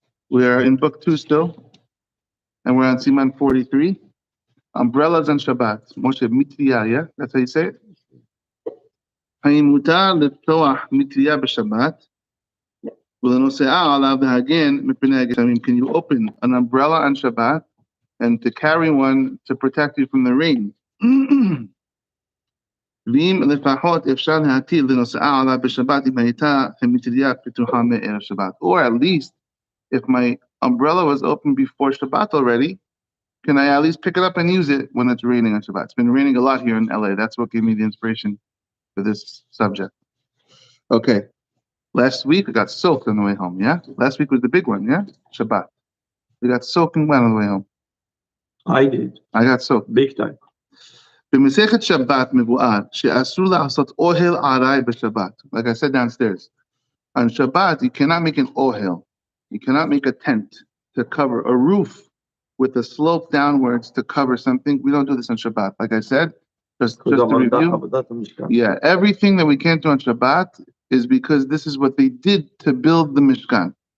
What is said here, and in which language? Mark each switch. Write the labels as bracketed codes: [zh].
[en] We are in book 2 still, and we're on Siman 43. Umbrellas on Shabbat. Moshe mitliya, yeah? That's how you say it? [he] האם מותר לפתוח מטריה בשבת ולנוסעה עליו להגן מפני הגשמים? [en] Can you open an umbrella on Shabbat and to carry one to protect you from the rain? [he] ואם לפחות אפשר להטיל לנוסעה עליו בשבת אם הייתה המטריה פתוחה מערב שבת. [en] Or at least, if my umbrella was open before Shabbat already, can I at least pick it up and use it when it's raining on Shabbat? It's been raining a lot here in LA. That's what gave me the inspiration for this subject. Okay. Last week we got soaked on the way home, yeah? Last week was the big one, yeah? Shabbat. We got soaking wet on the way home. I did. I got soaked. Big time. [he] במסכת שבת מבואר שאסור לעשות אוהל ארעי בשבת. [en] Like I said downstairs. On Shabbat, you cannot make an ohel. You cannot make a tent to cover a roof with a slope downwards to cover something. We don't do this on Shabbat. Like I said, just to review. Yeah, everything that we can't do on Shabbat is because this is what they did to build the Mishkan.